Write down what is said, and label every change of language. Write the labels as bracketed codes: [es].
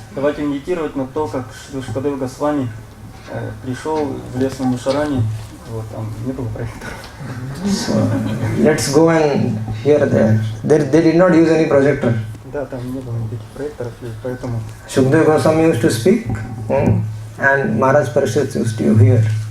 [ru] Давайте медитировать на то, как Шукадева Госвами пришел в лес Наймишарани. Вот, там не было проектора. [en] So, let's go and hear there. They did not use any projector. [ru] Да, там не было никаких проекторов, и поэтому... [en] Shukadeva Goswami used to speak, and Maharaj Parishit used to hear.